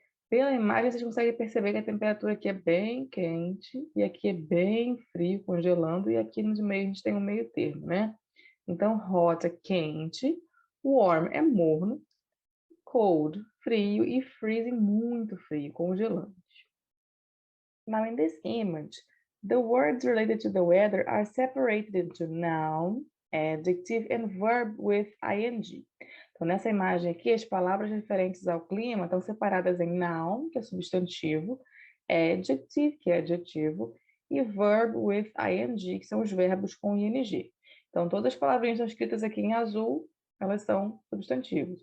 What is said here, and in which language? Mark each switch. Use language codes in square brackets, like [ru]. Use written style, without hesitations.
[pt] Pela imagem, vocês conseguem perceber que a temperatura aqui é bem quente e aqui é bem frio, congelando, e aqui no meio a gente tem um meio termo, né? Então, hot é quente, warm é morno, cold, frio, e freezing, muito frio, congelante. [en] Now, in this image, the words related to the weather are separated into noun, adjective, and verb with ing. [pt] Então, nessa imagem aqui, as palavras referentes ao clima estão separadas em noun, que é substantivo, adjective, que é adjetivo, e [en] verb with ing, [pt] que são os verbos com ing. Então, todas as palavrinhas que estão escritas aqui em azul, elas são substantivos.